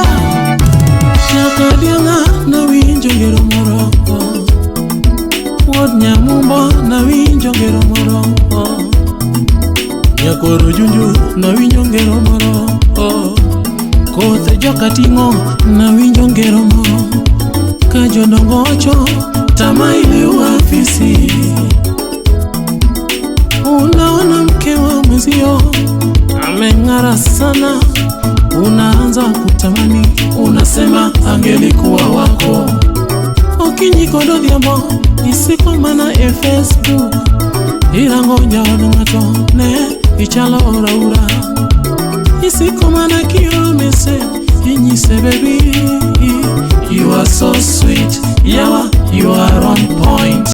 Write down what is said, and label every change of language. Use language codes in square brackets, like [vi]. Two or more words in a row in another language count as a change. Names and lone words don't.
[luo] Nyaka dianga na winjo ngero moro, Wod nyamumbo na winjo ngero moro, Nyakoro junju na winjo ngero moro, Kothe joka tingo na winjo ngero moro, Kajodongo ocho tama [sw] ile uafisi. Unaona mke wa mwezio ameng'ara sana, unaanza kutamani, unasema angelikuwa wako. [luo] Okinyikodo dhiambo isiko mana Facebook, irango nyaodo ngato ne ichalo ora isiko mana kiro message inyise [en] baby, you are so sweet, [luo] yawa [en] you are on point.